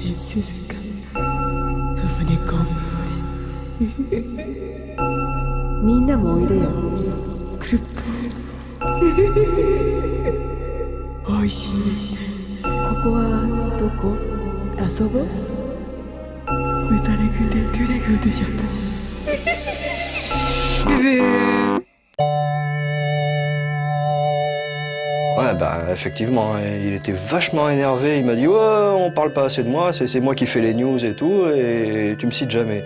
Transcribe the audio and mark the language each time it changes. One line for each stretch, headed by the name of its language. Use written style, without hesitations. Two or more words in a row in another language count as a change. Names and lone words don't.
Japanese: みんなもおいでよ。クルッポ。おいしい。ここはどこ？遊ぼう？
French: Vous allez goûter tous les goûts du Japon. Ouais, bah effectivement, il était vachement énervé. Il m'a dit ouais, on parle pas assez de moi, c'est moi qui fais les news et tout, et tu me cites jamais.